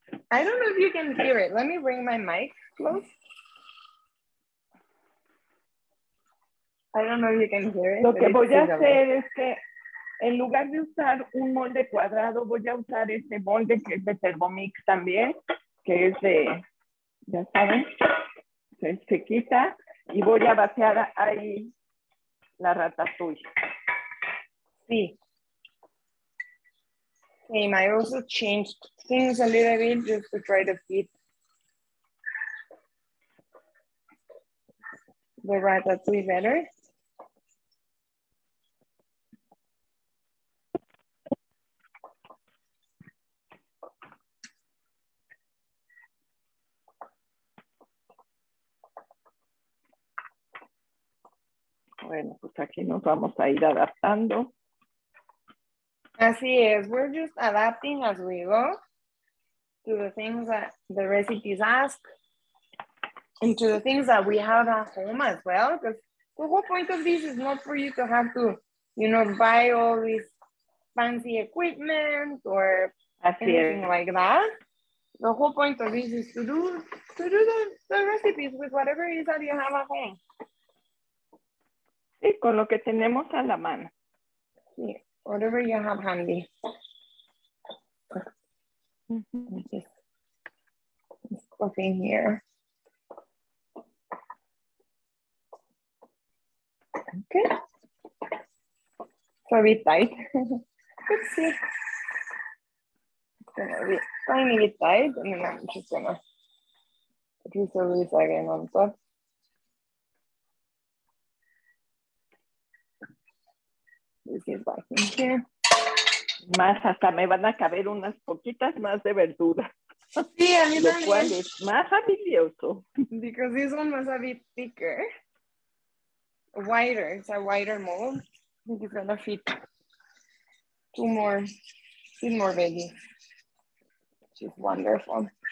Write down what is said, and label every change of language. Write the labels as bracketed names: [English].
[English] I don't know if you can hear it. Let me bring my mic close. I don't know if you can hear it. [Spanish] Lo que voy a hacer es que en lugar de usar un molde cuadrado, voy a usar este molde que es de Thermomix también, que es de, ya saben, se quita y voy a vaciar ahí la ratatouille. Sí. [English] Same. I also changed things a little bit just to try to fit the ratatouille better. [Spanish] Bueno, pues aquí nos vamos a ir adaptando. Así es. [English] We're just adapting as we go to the things that the recipes ask and to the things that we have at home as well. Because the whole point of this is not for you to have to, you know, buy all this fancy equipment or anything like that. The whole point of this is to do the recipes with whatever it is that you have at home. [Spanish] Sí, con lo que tenemos a la mano. [English] Yeah, whatever you have handy. Just cooking here. Okay. So a bit tight. Let's see. It's gonna be tiny bit tight, and then I'm just gonna put this again on top. This is back in here. [Spanish] Más, hasta me van a caber unas poquitas más de verdura. Sí, a mí lo también. cual es más habilidoso. [English] Because this one was a bit thicker. Wider, it's a wider mold. I think it's gonna fit two more veggies, which is wonderful.